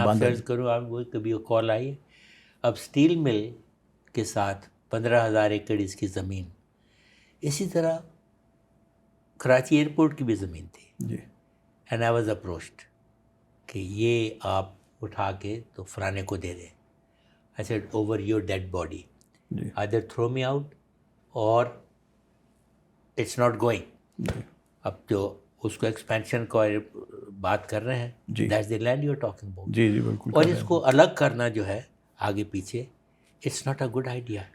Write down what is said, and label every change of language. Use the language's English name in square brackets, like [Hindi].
[Urdu] فرض کروں آپ کو کبھی کال آئی اب اسٹیل مل کے ساتھ 15,000 ایکڑ اس کی زمین. اسی طرح کراچی ایئرپورٹ کی بھی زمین تھی. جی. [English] and I was approached [Urdu] کہ یہ آپ اٹھا کے تو فلانے کو دے دیں. [English] I said over your dead body, either throw me out or it's not going. [Urdu] اب جو اس کو ایکسپینشن کو بات کر رہے ہیں [English] that's the land you're talking about. [Urdu] جی جی بالکل. اور اس کو الگ کرنا جو ہے آگے پیچھے [English] it's not a good idea.